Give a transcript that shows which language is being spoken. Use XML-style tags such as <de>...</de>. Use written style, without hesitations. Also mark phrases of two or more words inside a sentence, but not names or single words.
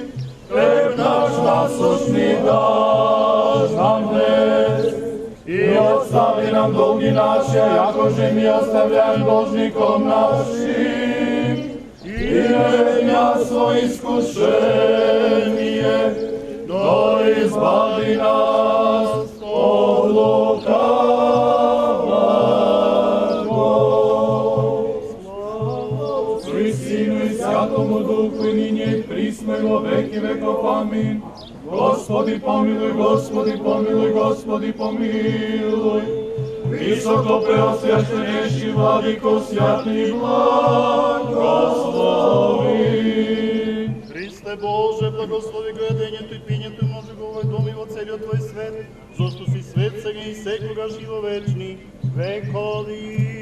<cu>Хлеб наш насущни даш нам днес, и остави нам долги наши, яко же ми оставляем должником нашим, и не веди нас во искушение, но избави нас от лукавого. Слава Сину и Святому Духу, и нині и присно и во веки веков. Амин. Господи помилуй, Господи помилуй, Господи помилуй. Високо преосвященейший Владико, святый благослови.</cu> <mk>Христе Боже, благослови гледењето и пињето и може го овој дом и во целиот Твој свет, зашто си свет сега и секогаш и во вечни векови.</mk>